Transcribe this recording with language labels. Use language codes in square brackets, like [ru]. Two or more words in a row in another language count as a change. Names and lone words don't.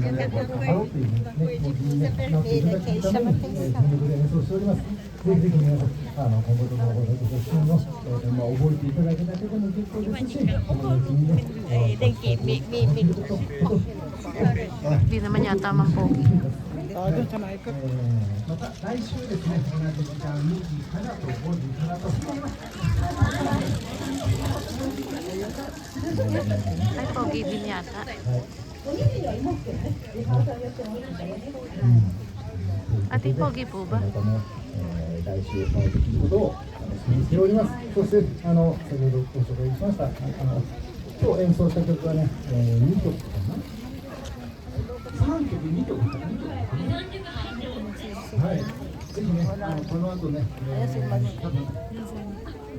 [tl] Hindi naman yata mang pogi. Oo, doon sa maikot. [ja] また来週ですね、同じ時間2時からと5時からと。 [tl] Ay, pogi din yata. Ate, pogi po ba? [ja] またね、来週帰ってくることを楽しみにしております。そして先ほどご紹介しました今日演奏した曲はね、2曲かな。3曲2曲かな。はい。ぜひね、この後ね、多分